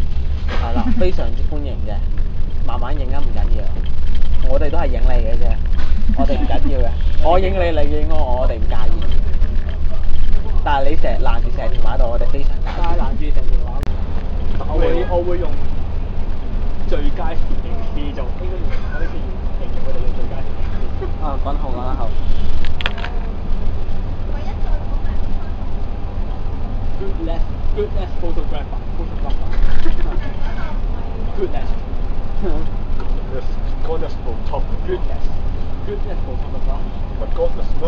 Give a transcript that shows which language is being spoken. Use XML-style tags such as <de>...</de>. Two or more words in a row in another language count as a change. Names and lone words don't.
<yue>係啦，非常之歡迎嘅，慢慢影啊唔緊要，我哋都係影你嘅啫，我哋唔緊要嘅，我影你，你影我哋唔介意。但係你成日攔住成條馬道，我哋非常介意。但係攔住成條馬，我會用最佳攝影師就應該我呢次形容佢哋嘅最佳攝影師。啊，講得好講得好。</yue> <en>Goodness photographer. Goodness. Goodness photographer。 Goodness photographer.</en> <yue>唔係 goodness 咩</yue>